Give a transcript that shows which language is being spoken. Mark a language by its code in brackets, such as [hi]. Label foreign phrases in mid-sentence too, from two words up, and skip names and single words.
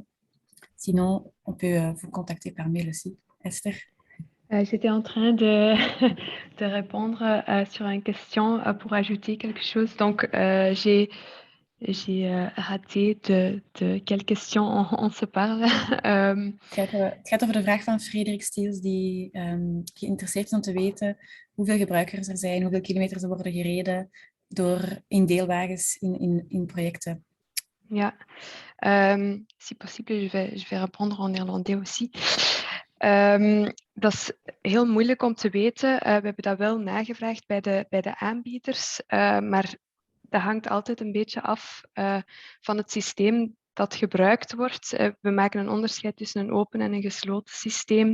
[fr] Sinon, on peut vous contacter par mail aussi. Esther? J'étais en train de, de répondre sur une question pour ajouter quelque chose. Donc, j'ai raté de quelle question on se parle. [nl] Het gaat over de vraag van Frederik Stiels, die geïnteresseerd is om te weten hoeveel gebruikers er zijn, hoeveel kilometers er worden gereden in deelwagens, in projecten. Ja, [fr] si possible, je vais répondre en néerlandais aussi. [nl] Dat is heel moeilijk om te weten. We hebben dat wel nagevraagd bij de aanbieders, maar dat hangt altijd een beetje af van het systeem dat gebruikt wordt. We maken een onderscheid tussen een open en een gesloten systeem.